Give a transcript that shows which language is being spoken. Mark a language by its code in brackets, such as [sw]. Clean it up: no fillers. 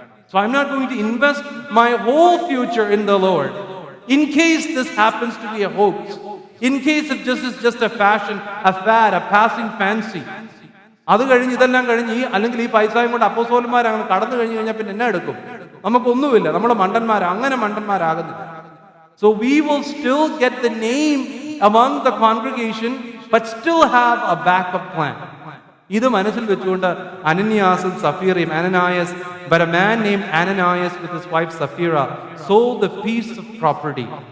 [en] So I'm not going to invest my whole future in the Lord in case this happens to be a hoax, in case if this is just a fashion, a fad, a passing fancy. [ml] അത് കഴിഞ്ഞ് ഇതെല്ലാം കഴിഞ്ഞ് അല്ലെങ്കിൽ ഈ പൈസയും കൊണ്ട് അപ്പോസ്തലന്മാർ അങ്ങനെ കടന്നു കഴിഞ്ഞാൽ പിന്നെ എന്നാ എടുക്കും? നമുക്കൊന്നുമില്ല, നമ്മൾ അങ്ങനെ മണ്ടന്മാരാകുന്നില്ല. [en] So we will still get the name among the congregation but still have a backup plan. [ml] ഇത് മനസ്സിൽ വെച്ചുകൊണ്ട് അനന്യാസും സഫീറയും, [en] but a man named Ananias with his wife Sapphira sold a piece of property.